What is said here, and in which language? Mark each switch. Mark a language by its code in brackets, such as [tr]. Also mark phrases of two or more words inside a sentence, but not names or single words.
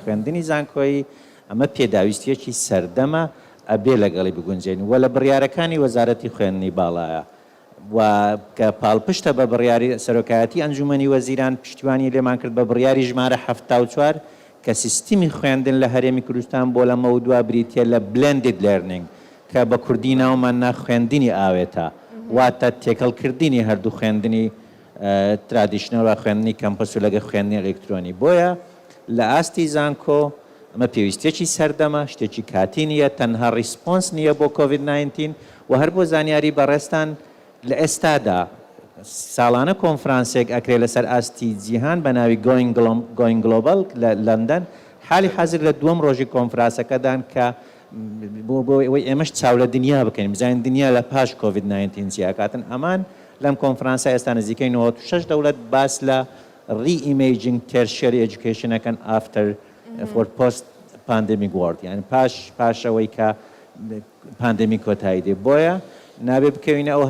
[ckb] خوێندنی زانکۆیی ئەمە پێداویستیەکی سەردەمە ئەبێ لەگەڵی بگونجێن و لە بڕیارەکانی وەزارەتی خوێندنی باڵایە و کە پاڵپشتە بە بڕیاری سەرۆکایەتی ئەنجومەنی وەزیران پشتیوانی لێمان کرد بە بڕیاری ژمارە 74 کە سیستمی خوێندن لە هەرێمی کوردستان بۆ لە مەودووە بریتیە لە [en] blended learning [ckb] کە بە کوردی ناومان نا خوێندنی ئاوێتە واتە تێکەڵکردنی هەردوو خوێندنی ترادیشنەل و خوێندنی کەمپەس و لەگە خوێندنی ئەلیکترۆنی بۆیە لە ئاستی زانکۆ ئەمە پێویستێکی سەردەمە شتێکی کاتی نییە تەنها ریسپۆنس نییە بۆ کۆڤید-19 و هەر بۆ زانیاری بەڕێستان لە ئێستادا ساڵانە کۆنفرانسێک ئەکرێ لەسەر ئاستی جیهان بە ناوی [en] going global [ckb] لە لەندەن حالی حەزر لە دووەم ڕۆژی کۆنفرانسەکەدان کە بۆ ئێمەش چاو لە دنیا بکەین بزانین دنیا لە پاش کۆڤید-19 چیاکاتن ئەمان لەم کۆنفرانسە ئێستا نزیکەی 96 دەوڵەت باس لە ری-ئیمەیجینگ [en] tertiary educationەکەن after for post pandemic world [ckb] یعنی پاشەوەی کە پاندێمیک کۆتایی دێ بۆیە نابێ بکەوینە ئەو